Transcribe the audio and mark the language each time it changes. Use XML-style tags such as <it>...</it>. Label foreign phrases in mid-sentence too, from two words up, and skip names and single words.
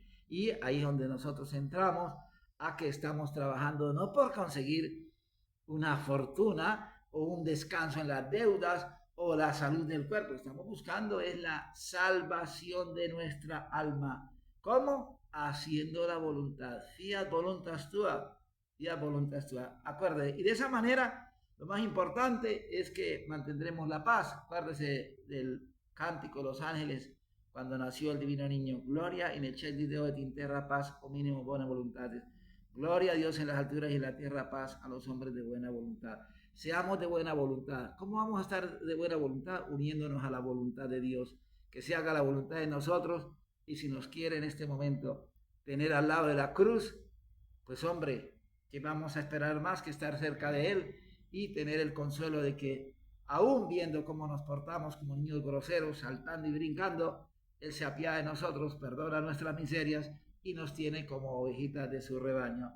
<es>Y ahí es donde nosotros entramos, a que estamos trabajando no por conseguir una fortuna o un descanso en las deudas o la salud del cuerpo. Estamos buscando es la salvación de nuestra alma. ¿Cómo? Haciendo la voluntad.</es> <la>Fiat voluntas tua. Fiat voluntas tua.</la> <es>Acuérdate. Y de esa manera, lo más importante es que mantendremos la paz. Acuérdese del cántico de los ángeles cuando nació el divino niño. Gloria in el cielo di Dio et in terra paz, o mínimo buena voluntad. Gloria a Dios en las alturas y en la tierra paz a los hombres de buena voluntad. Seamos de buena voluntad. ¿Cómo vamos a estar de buena voluntad? Uniéndonos a la voluntad de Dios. Que se haga la voluntad de nosotros, y si nos quiere en este momento tener al lado de la cruz, pues hombre, que vamos a esperar más que estar cerca de Él y tener el consuelo de que aún viendo cómo nos portamos como niños groseros, saltando y brincando, Él se apiada de nosotros, perdona nuestras miserias y nos tiene como ovejitas de su rebaño.</es>